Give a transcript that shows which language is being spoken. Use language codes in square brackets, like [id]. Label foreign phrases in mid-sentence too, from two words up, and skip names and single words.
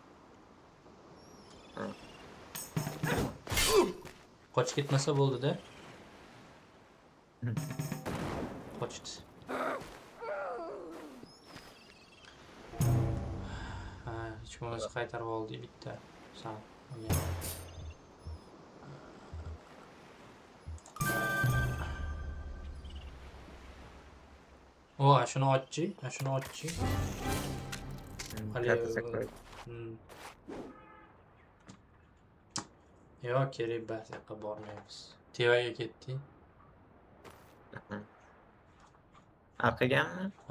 [uz] Qochib ketmasa bo'ldi-da. Qochdi. Hech bo'lmasa qaytarib oldik bitta. Sağ O, şunu ochchi, shuni ochchi. Yo'q, kerak emas, yoqqa bormaymiz. Tevaga ketdik. Orqagami? Ha,